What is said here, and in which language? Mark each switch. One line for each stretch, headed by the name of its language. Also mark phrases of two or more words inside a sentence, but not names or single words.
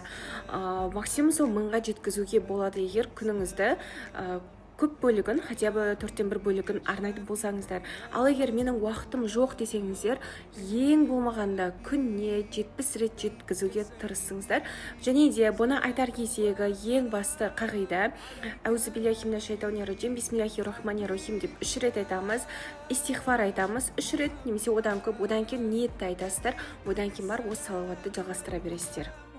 Kazakh: Максимум сол 1000-ға жеткізуге болады, егер күніңізді көп бөлігін,
Russian: хотя бы
Kazakh: 4-1 бөлігін арнайтын болсаңыздар. Ал егер менің уақытым жоқ десеңіздер, ең болмағанда күнне 70 рет жеткізуге тырысыңыздар. Және де бұны айтар кездегі ең басты қағида
Arabic: أعوذ بالله من الشيطان الرجيم، بسم الله الرحمن الرحيم
Kazakh: деп 3 рет айтамыз, истихфар айтамыз 3 рет немесе одан көп, одан кейін ниетті айтасыздар, одан кейін бар осы салауатты жалғастыра бересіздер.